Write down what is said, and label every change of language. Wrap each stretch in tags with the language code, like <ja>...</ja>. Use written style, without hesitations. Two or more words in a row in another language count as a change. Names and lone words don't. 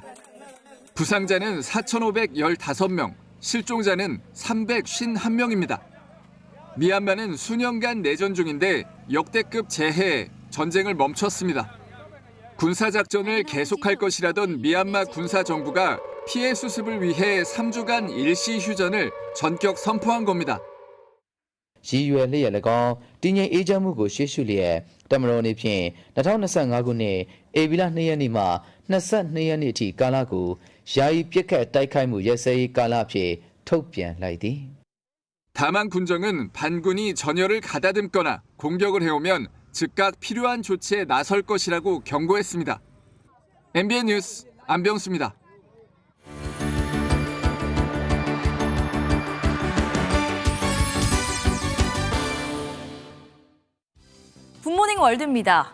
<ko>부상자는 4,515명, 실종자는 351명입니다. 미얀마는 수년간 내전 중인데 역대급 재해에 전쟁을 멈췄습니다. 군사작전을 계속할 것이라던 미얀마 군사정부가 피해 수습을 위해 3주간 일시 휴전을 전격 선포한 겁니다.</ko> <my>ရည်ရွယ်လျက်၎င်းတည်ငြိမ်အေးချမ်းမှုကိုရှေ့ရှုလျက်တမတော်နေဖြင့်2025ခုနှစ်ဧပြီလ2ရက်နေ့မှ22ရက်နေ့အထိကာလကိုယာယီပြစ်ခတ်တိုက်ခိုက်မှုရက်စဲရေးကာလအဖြစ်ထုတ်ပြန်လိုက်သည်</my> <ko>다만 군정은 반군이 전열을 가다듬거나 공격을 해오면 즉각 필요한 조치에 나설 것이라고 경고했습니다. MBN 뉴스 안병수입니다. 굿모닝 월드입니다.</ko>